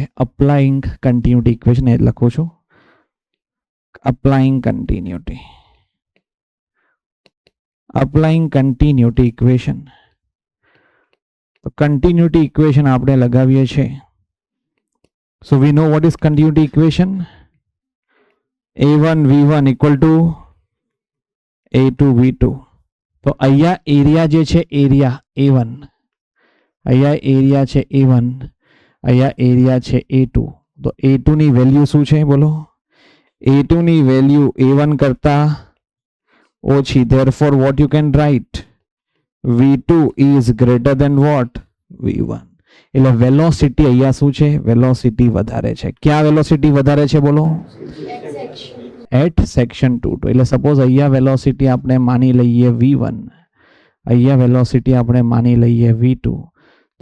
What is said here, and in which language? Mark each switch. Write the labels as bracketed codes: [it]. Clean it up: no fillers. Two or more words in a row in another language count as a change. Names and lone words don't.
[en] applying continuity equation [gu] એ લખું છું. [en] applying continuity, applying continuity equation. [gu] તો [en] continuity equation [gu] આપણે લગાવીએ છીએ. [en] so we know what is continuity equation? a1 v1 equal to a2 v2. [gu] તો અહીંયા એરિયા જે છે એરિયા a1, અહીંયા એરિયા છે a1, અહીંયા એરિયા છે a2. તો a2 ની વેલ્યુ શું છે બોલો? a2 ની વેલ્યુ a1 કરતા ઓછી. [en] therefore what you can write? v2 is greater than what? v1. [gu] એટલે વેલોસિટી અહીંયા શું છે? વેલોસિટી વધારે છે. ક્યાં વેલોસિટી વધારે છે બોલો? [en] at section [gu] 2-2. એટલે સપોઝ અહીંયા વેલોસિટી આપણે માની લઈએ v1, અહીંયા વેલોસિટી આપણે માની લઈએ v2.